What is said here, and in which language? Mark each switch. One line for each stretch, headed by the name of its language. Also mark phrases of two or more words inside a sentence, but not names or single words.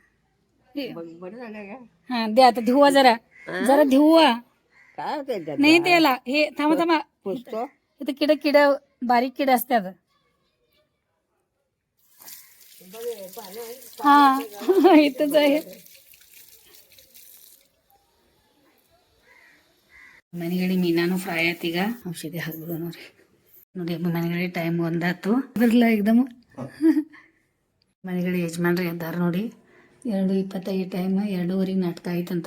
Marathi: हा द्या आता धिवा जरा जरा धिवा नाही त्याला हे थांबा थांबा. इथं किड बारीक किड असतात. हा इथंच आहे.
Kannada: ಮನೆಗಡೆ ಮೀನಾನು ಫ್ರೈ ಆಯ್ತು. ಈಗ ಔಷಧಿ ಹಾಕ್ಬಿಡು ನೋಡ್ರಿ. ನೋಡಿ ಮನೆಗಡೆ ಟೈಮ್ ಒಂದಾತು ಬರಲ್ಲ ಎಕ್ದಮ್. ಮನೆಗಡೆ ಯಜಮಾನ್ರಿ ಎದ್ದಾರ ನೋಡಿ. 2:25 ಟೈಮ್ 2:15 ನಾಟಕ ಆಯ್ತಂತ.